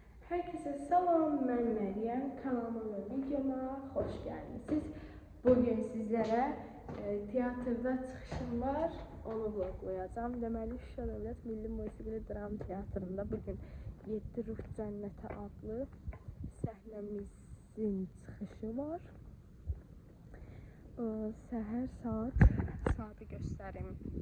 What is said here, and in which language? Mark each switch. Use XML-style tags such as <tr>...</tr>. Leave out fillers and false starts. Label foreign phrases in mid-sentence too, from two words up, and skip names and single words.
<tr>Herkese selam, ben Meryem. Kanalıma ve videoma hoş geldiniz.</tr> <az>Bugün sizlere tiyatrda çıxışım var, onu vloglayacağım. Deməli, Şuşa Dövlət Milli Musiqili Dram Teatrında bugün 7 Ruh Cənnəti adlı səhnəmizin çıxışı var. Səhər saatı göstərim.</az>